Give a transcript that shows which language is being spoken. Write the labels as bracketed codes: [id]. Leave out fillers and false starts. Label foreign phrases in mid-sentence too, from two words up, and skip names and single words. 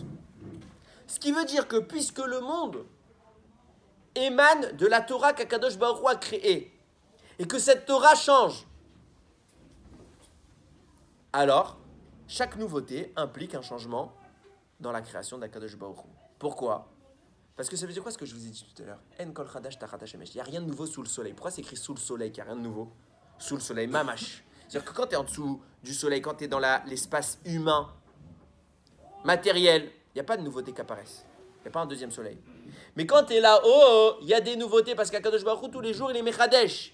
[fr] Ce qui veut dire que puisque le monde émane de la Torah qu' [he] הקדוש ברוך הוא [fr] a créée, et que cette Torah change, alors, chaque nouveauté implique un changement dans la création d'Akadosh Baruch Hu. Pourquoi? Parce que ça veut dire quoi ce que je vous ai dit tout à l'heure? [he] אין כל חדש תחת השמש. [fr] Il n'y a rien de nouveau sous le soleil. Pourquoi c'est écrit sous le soleil qu'il n'y a rien de nouveau? Sous le soleil, mamash. C'est-à-dire que quand tu es en dessous du soleil, quand tu es dans l'espace humain, matériel, il n'y a pas de nouveautés qui apparaissent. Il n'y a pas un deuxième soleil. Mais quand tu es là-haut, il y a des nouveautés parce qu' [he] הקדוש ברוך הוא, [fr] tous les jours, il est mechadesh.